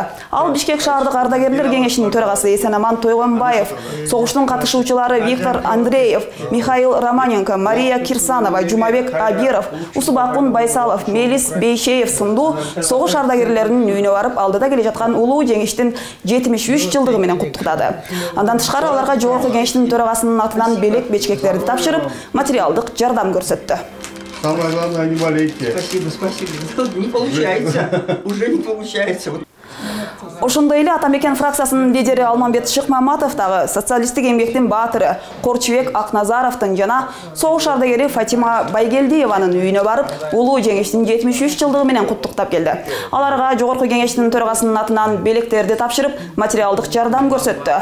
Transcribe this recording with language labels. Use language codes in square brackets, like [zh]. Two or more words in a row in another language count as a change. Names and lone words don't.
[ky] Ал Бишкек шаардык ардагерлер кеңешинин төрагасы Эсенаман Тойгонбаев, согуштун катышуучулары Виктор Андреев, Михаил Романенко, Мария Кирсанова, Жумабек Абиров, Усубакун Байсалов, Мелис Бейшеев сындуу согуш ардагерлеринин үйүнө барып, алдыда келе жаткан улуу жеңиштин 73 жылдыгы менен куттуктады. Андан тышкары аларга Жогорку кеңештин төрагасынын атынан белек бечкектерди тапшырып, материалдык жардам көрсөттү. [ru] Самое главное, не болейте. Спасибо. Не получается. Уже не получается. [ky] Ошондой эле Атамекен фракциясынын лидери Алмамбет Шыкмаматов дагы социалисттик эмгектин баатыры Корчубек Акназаровдун жана согуш ардагери Фатима Байгелдиеванын үйүнө барып, улуу жеңиштин 73 жылдыгы менен куттуктап келди. Аларга жогорку кеңештин төрагасынын атынан белектерди тапшырып, материалдык жардам көрсөттү.